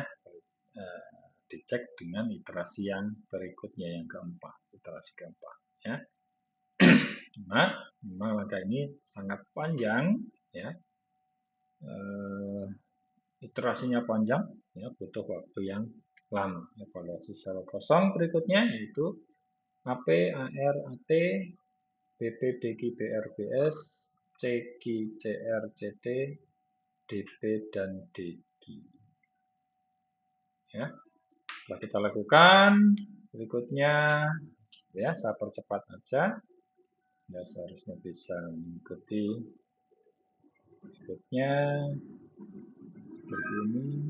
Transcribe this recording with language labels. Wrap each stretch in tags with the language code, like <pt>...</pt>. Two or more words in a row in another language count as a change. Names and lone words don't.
<id>Dicek dengan iterasi yang berikutnya yang keempat, iterasi keempat ya. Nah, memang langkah ini sangat panjang ya. Iterasinya panjang ya, butuh waktu yang lama. Evaluasi sel kosong berikutnya yaitu AP, AR, AT, BP, DQ, BR, BS, CQ, CR, CT, DP, dan DQ. Ya, setelah kita lakukan, berikutnya ya saya percepat aja. Ya, seharusnya bisa mengikuti berikutnya seperti ini.</id>